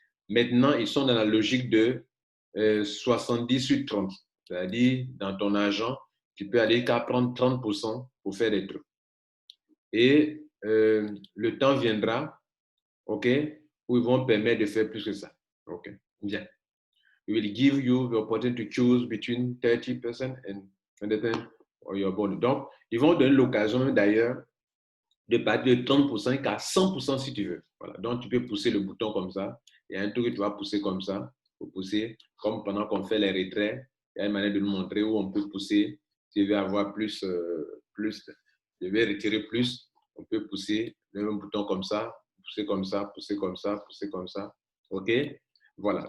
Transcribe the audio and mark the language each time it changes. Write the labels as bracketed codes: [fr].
[fr] Maintenant, ils sont dans la logique de 70 sur 30. C'est-à-dire, dans ton argent, tu peux aller qu'à prendre 30% pour faire des trucs. Et le temps viendra, OK, où ils vont permettre de faire plus que ça. OK, bien. [en] It will give you the opportunity to choose between 30% and 100% of your bonus. [fr] Donc, ils vont donner l'occasion même d'ailleurs de partir de 30% qu'à 100% si tu veux. Voilà. Donc, tu peux pousser le bouton comme ça. Il y a un truc que tu vas pousser comme ça. Pour pousser, comme pendant qu'on fait les retraits, il y a une manière de nous montrer où on peut pousser. Si tu veux avoir plus, je vais retirer plus, on peut pousser le même bouton comme ça, pousser comme ça, pousser comme ça, pousser comme ça. OK? Voilà.